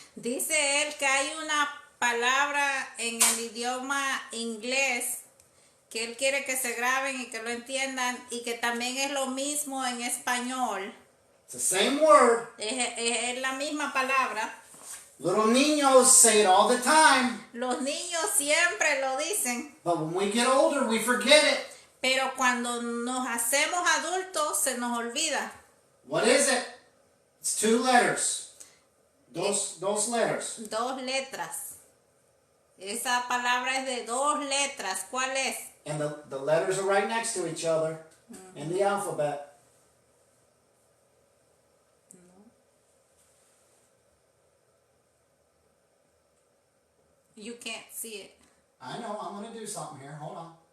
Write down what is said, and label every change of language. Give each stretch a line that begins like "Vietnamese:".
Spanish: Dice él que hay una palabra en el idioma inglés que él quiere que se graben y que lo entiendan y que también es lo mismo en español.
English: It's the same word.
Spanish: Es la misma palabra.
English: Little
Spanish: niños
English: say it all the time.
Spanish: Los niños siempre lo dicen,
English: But when we get older, we forget it.
Spanish: pero cuando nos hacemos adultos se nos olvida.
English: What is it? It's 2 letters.
Spanish: Dos
English: letters.
Spanish: 2 letras. Esa palabra es de 2 letras. ¿Cuál es?
English: And the letters are right next to each other in the alphabet. You can't see it. I know, I'm going to do something here. Hold on.